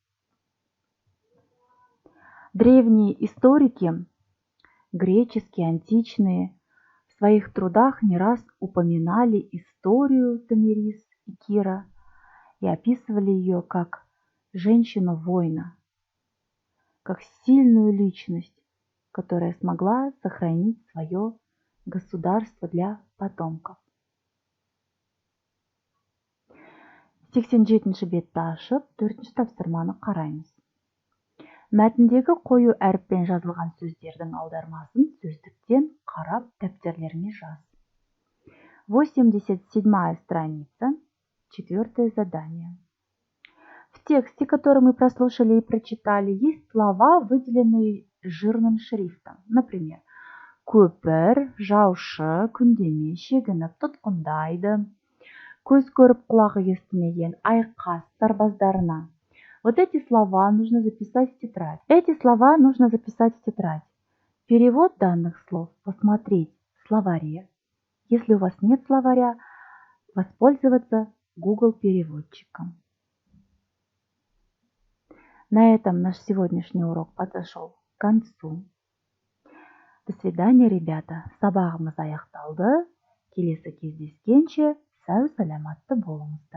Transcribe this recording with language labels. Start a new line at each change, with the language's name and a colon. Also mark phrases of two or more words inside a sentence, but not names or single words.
Russian: Древние историки, греческие, античные, в своих трудах не раз упоминали историю Томирис и Кира и описывали ее как женщину-воина, как сильную личность, которая смогла сохранить свое государство для потомков.
Kazakh: 87-ші бетті ашып, 4-ші тапсырманы қараймыз. Мәтіндегі қою әріппен жазылған сөздердің аудармасын сөздіктен қарап дәптерлеріңе жаз.
Russian: 87-я страница, 4-е задание. В тексте, который мы прослушали и прочитали, есть слова, выделенные жирным шрифтом. Например,
Kazakh: көпір, жаушы, күндеме, шегініп, тұтқындайды, көз көріп құлағы естімеген, айқас сарбаздарына.
Russian: Вот эти слова нужно записать в тетрадь. Перевод данных слов посмотреть в словаре. Если у вас нет словаря, воспользоваться Google переводчиком. На этом наш сегодняшний урок подошел к концу. До До свидания, ребята.
Kazakh: Сабағымыз аяқталды. Келесі кездескенше сау саламатты болыңыздар.